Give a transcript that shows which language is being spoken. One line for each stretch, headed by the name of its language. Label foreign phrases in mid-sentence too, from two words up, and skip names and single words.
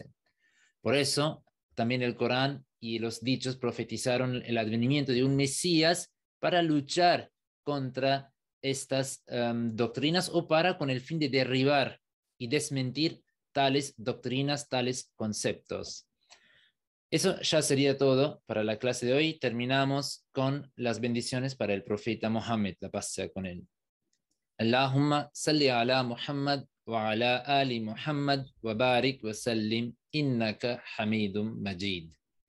Spanish: Por eso, también el Corán y los dichos profetizaron el advenimiento de un Mesías para luchar contra estas doctrinas o para con el fin de derribar y desmentir tales doctrinas, tales conceptos. Eso ya sería todo para la clase de hoy. Terminamos con las bendiciones para el profeta Mohammed, la paz sea con él.
Arabic: اللهم صل على محمد وعلى آل محمد وبارك وسلم إنك حميد مجيد.